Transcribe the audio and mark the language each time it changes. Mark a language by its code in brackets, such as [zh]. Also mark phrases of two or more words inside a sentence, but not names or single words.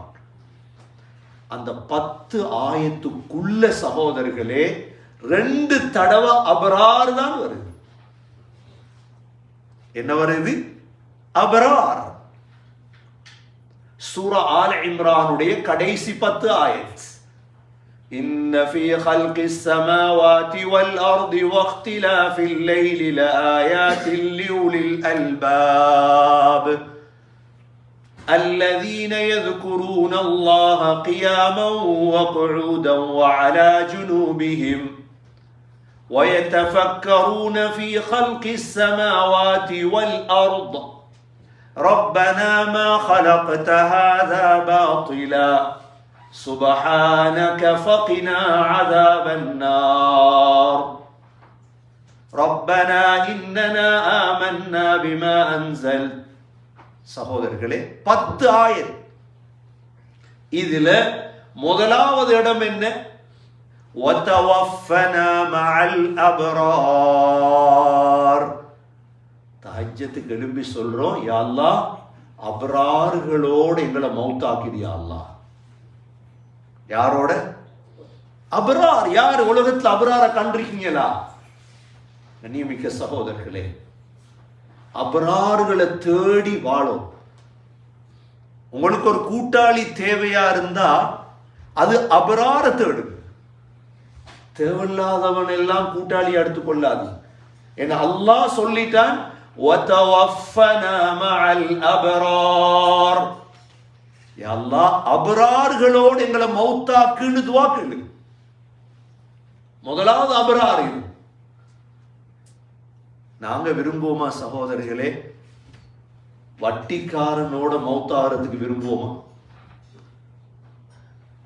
[ta] அந்த 10 ஆயத்துக்குள்ள சகோதரர்களே 2 தடவை அபரார் தான் வருது. என்ன வருது? அபரார். சூரா ஆல் இம்ரானுடைய கடைசி 10 ஆயத். [ar] إن في خلق السماوات والأرض واختلاف الليل لآيات لأولي الألباب الذين يذكرون الله قياما وقعودا وعلى جنوبهم ويتفكرون في خلق السماوات والأرض ربنا ما خلقت هذا باطلا سبحانك فقنا عذاب النار ربنا إننا آمنا بما أنزلت. [ta] சகோதரர்களே 10 ஆயத். இதுல முதலாவது இடம் என்ன? [ar] وتوفنا مع الأبرار. [ta] தஹஜ்ஜத்துக்கு எழும்பி சொல்றோம், [ar] يا الله [ta] அபரார்களோடு எங்களை மௌத்தாக்கிடு [ar] يا الله. [ta] யாரோட? அபரார். யார் உலகத்தில் அபரார கண்டிருக்கீங்களா? கண்ணியமிக்க சகோதரர்களே, அபரார்களை தேடி வாழும். உங்களுக்கு ஒரு கூட்டாளி தேவையா இருந்தா அது அபரார தேடு. தேவையில்லாதவன் எல்லாம் கூட்டாளி எடுத்துக் கொள்ளாது. ஏன்னா அல்லாஹ் சொல்லிட்டான், [ar] وَتَوَفَّنَا مَعَ الْأَبْرَارِ. يا الله [ta] அபரார்களோடு எங்களை மௌத்தாக்குன்னு துஆ கேளு. முதலாவது அபரார். இது நாங்க விரும்புவோமா சகோதரர்களே? வட்டிக்காரனோட மௌத்தாகிறதுக்கு விரும்புவோமா?